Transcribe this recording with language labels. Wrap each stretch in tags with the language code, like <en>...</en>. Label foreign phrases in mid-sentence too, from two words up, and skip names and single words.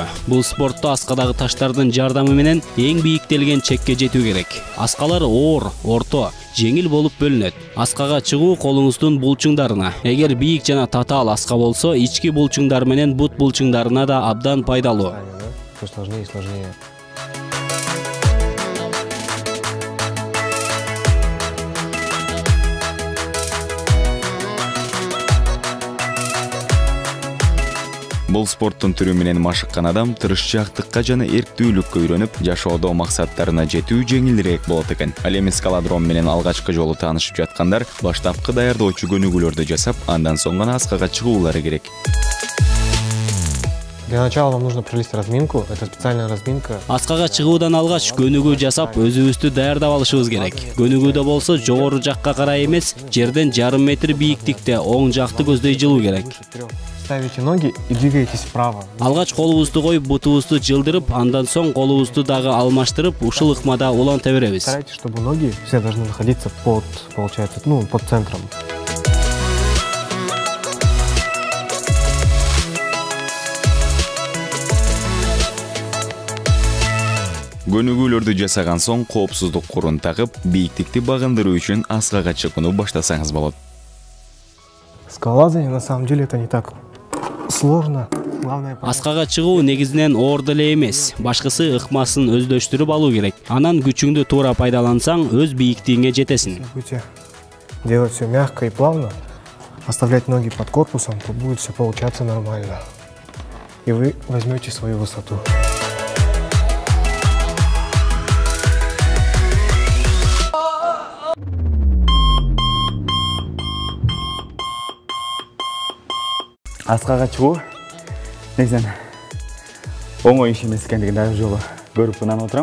<ky>Бул спортто аскадагы таштардын жардамы менен эң бийиктелген чекке жетүү керек. Аскалар оор, орто, жеңил болуп бөлүнөт. Аскага чыгуу колуңуздун булчуңдарына. Эгер бийик жана татаал аска болсо, ички булчуңдар менен бут булчуңдарына да абдан пайдалуу.</ky> <ru>Сложнее и сложнее.</ru> <ky>Бул спорттун түрү менен машыккан адам тырышчаактыкка жана эрктүүлүккө үйрөнүп, жашоодо максаттарына жетүү жеңилирээк болот экен. Ал эми скалодром менен алгачкы жолу таанышып жаткандар баштапкы даярдоочу көнүгүүлөрдү жасап, андан соң гана аскага чыгуулары керек.</ky> <ru>Для начала вам нужно провести разминку. Это специальная разминка.</ru> <ky>Аскага чыгуудан алгач көнүгүү жасап, өзүбүздү даярдап алышыбыз керек. Көнүгүүдө болсо жогору жакка карай эмес, жерден жарым метр бийиктикте оң жакты көздөй жылуу керек.</ky> <ru>Ставите ноги и двигаетесь вправо.</ru> <ky>Алгач колубузду коюп, бутубузду жылдырып, андан соң колубузду дагы алмаштырып, ушул ыкмада уланта беребиз.</ky> <ru>Старайтесь, чтобы ноги все должны находиться под центром.</ru> <ky>Көнүгүүлөрдү жасаган соң коопсуздук курун тагып, бийиктикти багындыруу үчүн аскага чыгууну баштасаңыз болот.</ky> <ru>Скалолазание на самом деле это не так сложно.</ru> <ky>Аскага чыгуу негизинен оор деле эмес. Башкысы ыкмасын өздөштүрүп алуу керек. Анан күчүңдү туура пайдалансаң, өз бийиктигиңе жетесиң.</ky> <ru>Будете делать все мягко и плавно, оставлять ноги под корпусом, то будет все получаться нормально. И вы возьмете свою высоту.</ru> <ky>Аскага чыгуу негизинен оңой иш эмес экендигин дагы жолу көрүп анан отурам.</ky>